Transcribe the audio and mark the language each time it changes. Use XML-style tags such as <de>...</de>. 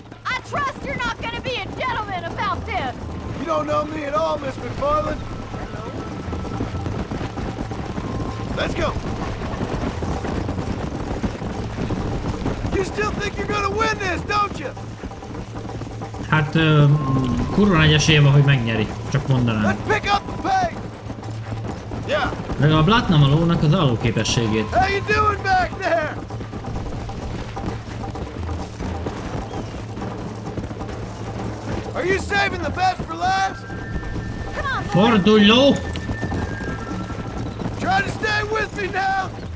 <en>I trust you're not gonna be a gentleman about this! You don't know me at all, Miss McFarlane. Let's go! You still think you're gonna win this, don't you?</en> <hu>Hát kurva nagy esélye van, hogy megnyeri. Csak mondanám. Legalább látnám a lónak az álló képességét.</hu> <en>How you doing back there? Are you saving the best for last?</en> <hu>Fordulj, ló!</hu> <en>Try to stay with me now.</en>